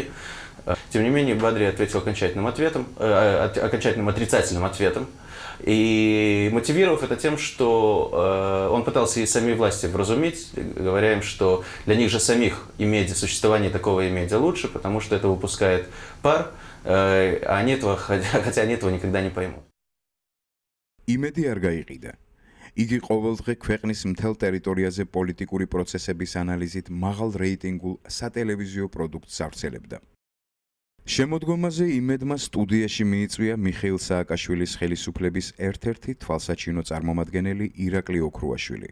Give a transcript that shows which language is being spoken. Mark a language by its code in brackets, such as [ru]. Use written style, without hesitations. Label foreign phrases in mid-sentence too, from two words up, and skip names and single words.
[ru] Тем не менее, Бадри ответил окончательным отрицательным ответом. И мотивировав это тем, что он пытался и сами власти вразумить, говоря им, что для них же самих существование такого Имеди лучше, потому что это выпускает пар, хотя они этого никогда не поймут. [ka] იმედი არ გაიყიდა. იგი ყოველდღე ქვეყნის მთელ ტერიტორიაზე პოლიტიკური პროცესების ანალიზით მაღალ რეიტინგულ სატელევიზიო პროდუქტს ავრცელებდა. შემოდგომაზე იმედმა სტუდიაში მიიწვია მიხეილ სააკაშვილის ხელისუფლების ერთ-ერთი თვალსაჩინო წარმომადგენელი ირაკლი ოქრუაშვილი.